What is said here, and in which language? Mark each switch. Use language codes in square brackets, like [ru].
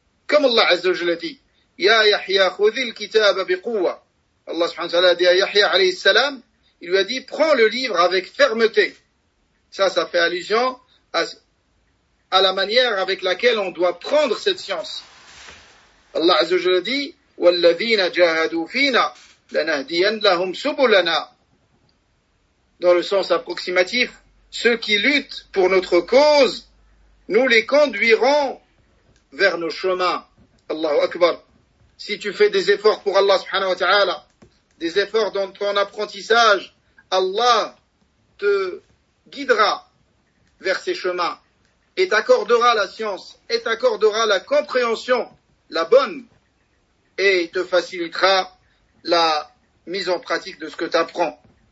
[fr] Comme Allah azza wa jalla dit, « [ar] Ya Yahya, khudhil kitaba biquwa [fr] » Allah subhanahu wa ta'ala a dit à Yahya alayhi salam, il lui a dit, prends le livre avec fermeté. Ça fait allusion à la manière avec laquelle on doit prendre cette science. Allah azza wa jalla dit, [ar] والذين جاهدوا فينا لنهدين لهم سبلنا. [fr] Dans le sens approximatif, ceux qui luttent pour notre cause, nous les conduirons vers nos chemins. Allahu Akbar. Si tu fais des efforts pour Allah subhanahu wa ta'ala, des efforts dans ton apprentissage, Allah te guidera vers ses chemins et t'accordera la science et t'accordera la compréhension, la bonne, et te facilitera la mise en pratique de ce que tu apprends.